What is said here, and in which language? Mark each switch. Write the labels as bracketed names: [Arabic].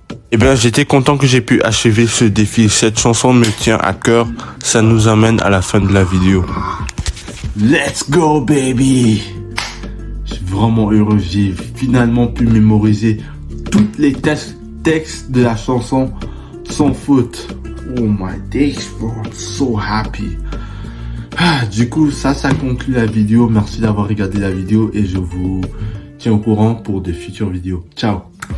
[French] Eh bien, j'étais content que j'ai pu achever ce défi. Cette chanson me tient à cœur. Ça nous amène à la fin de la vidéo. [English] Let's go, baby! [French] Je suis vraiment heureux, j'ai finalement pu mémoriser toutes les textes de la chanson sans faute. [English] Oh my days, bro, I'm so happy. [French] Du coup, ça conclut la vidéo. Merci d'avoir regardé la vidéo et je vous tiens au courant pour de futures vidéos. Ciao!